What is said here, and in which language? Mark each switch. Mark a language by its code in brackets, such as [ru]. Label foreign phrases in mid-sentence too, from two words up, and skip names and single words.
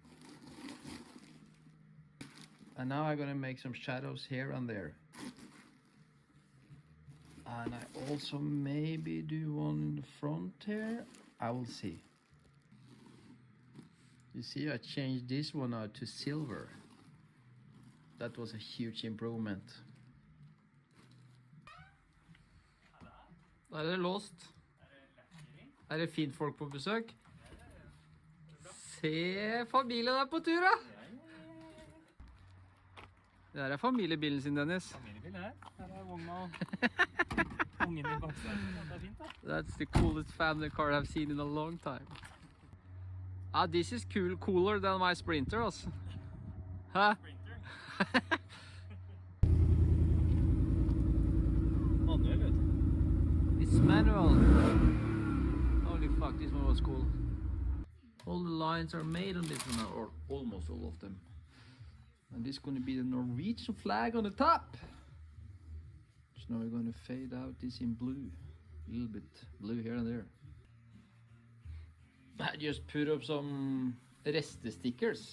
[en] And now I'm gonna make some shadows here and there. And I also maybe do one in the front here. I will see. You see, I changed this one out to silver. That was a huge improvement. [no] Da er det låst. Er det fint folk på besøk? Se familien er på tur, da! Det her er familiebilen sin, Dennis. Familiebil her. Her er vogna og ungen i baksetet. Det er fint, da. [en] That's the coolest family car I've seen in a long time. Ah, this is cool, cooler than my Sprinter, also. Huh? [no] Sprinter. Manuel, vet du. [en] It's manual. Holy fuck, this one was cool. All the lines are made on this one now, or almost all of them. And this is going to be the Norwegian flag on the top. So now we're going to fade out this in blue. A little bit blue here and there. I just put up some reste stickers.